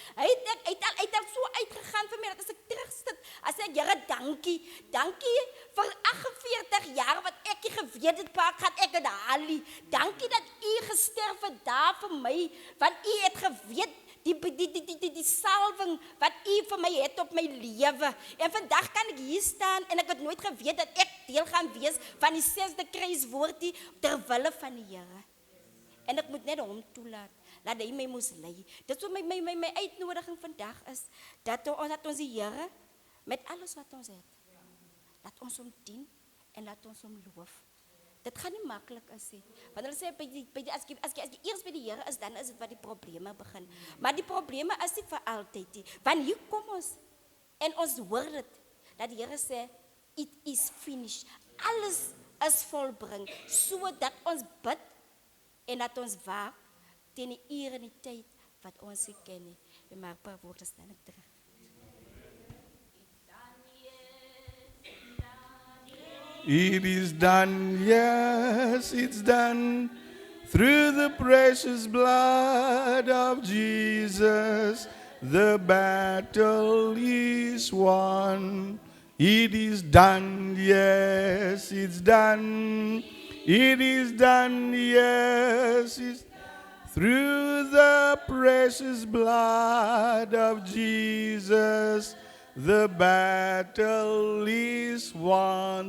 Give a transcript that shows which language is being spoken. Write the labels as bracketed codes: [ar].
[af] Hy het al so uitgegaan vir my dat as ek terugsit, as ek Here dankie vir 48 jaar wat ek nie geweet het waar gaan ek dit haal nie. Dankie dat u gesterf het daar vir my, want u het geweet die salwing wat u vir my het op my lewe. En vandag kan ek hier staan en ek het nooit geweet dat ek deel gaan wees van die 6de kruiswoord ter wille van die Here. En ek moet net hom toelaat, dat hy my moes lei. Dit so my uitnodiging vandag is, dat ons die Here, met alles wat ons het, laat ons hom dien en laat ons hom loof. Dit gaan nie maklik is nie. Want hulle sê, as jy eers by die Here is, dan is dit wat die probleme begin. Maar die probleme is nie vir altyd nie. Want hier kom ons, en ons hoor dit, dat die Here sê, [en] it is finished. [af] Alles is volbring, sodat ons bid, en dat ons waak, teen die uur en die tyd, wat ons nie ken nie. En maar 'n paar woorde staan ek terug. [en] It is done, yes, it's done. Through the precious blood of Jesus, the battle is won. It is done, yes, it's done. It is done, yes, it's through the precious blood of Jesus, the battle is won.